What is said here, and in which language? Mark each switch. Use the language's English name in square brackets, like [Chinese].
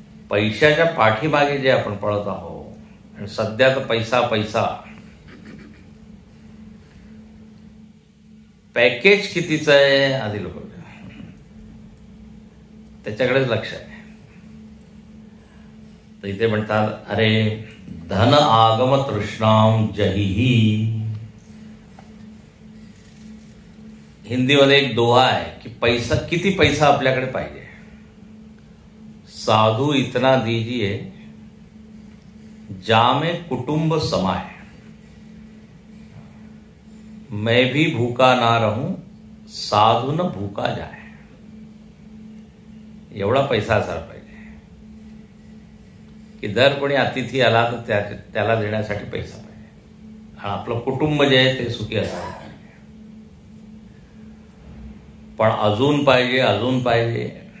[Marathi] पैशाच्या पाठीमागे जे आपण पळत आहोत, आणि सध्या तर पैसा पैसा, पॅकेज कितीचं आहे आधी लोक त्याच्याकडेच लक्ष आहे. तर इथे म्हणतात अरे [Sanskrit] धन आगम तृष्णाम जहीही. [Marathi] हिंदीमध्ये एक दोहा आहे की पैसा, किती पैसा आपल्याकडे पाहिजे. [Hindi] साधू इतना दीजिए जामे कुटुंब समाए, मैं भी भूखा ना रहूं साधु न भूखा जाए. [Marathi] एवढा पैसा असायला पाहिजे की जर कोणी अतिथी आला तर त्याला देण्यासाठी पैसा पाहिजे, आणि आपलं कुटुंब जे आहे ते सुखी असायला पाहिजे. पण अजून पाहिजे, अजून पाहिजे.